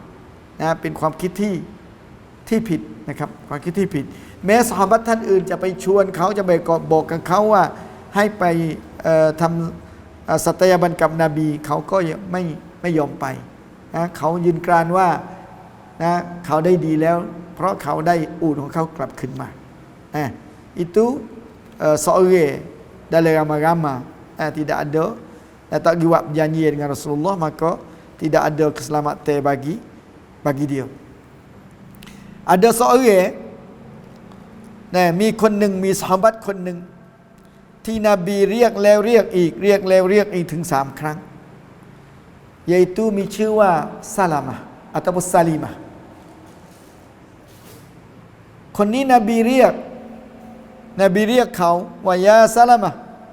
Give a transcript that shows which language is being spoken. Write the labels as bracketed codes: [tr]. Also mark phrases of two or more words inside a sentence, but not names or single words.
[th] นะเป็นความคิดที่ผิดนะครับความคิดที่ผิดแม้ซอฮาบะห์ท่านอื่นจะไปชวน เขาจะไปบอกกับเขาว่าให้ไปทำสัตยาบันกับนบีเขาก็ไม่ยอมไปนะเขายืนกรานว่านะเขาได้ดีแล้วเพราะเขาได้อูฐของเขากลับขึ้นมา [ms] itu seorang dalam ramai-ramai tidak ada dan tak buat janji dengan Rasulullah maka tidak ada keselamatan bagi dia. Ada seorang [th] มีคนหนึ่งมีซอฮาบะห์คนหนึ่งที่นบีเรียกแล้วเรียกอีกเรียกแล้วเรียกอีกถึง3 ครั้ง yaitu มีชื่อว่าซาลามะห์atauซาลิมะห์คนนี้นบีเรียกเขาว่ายาซาลามะห์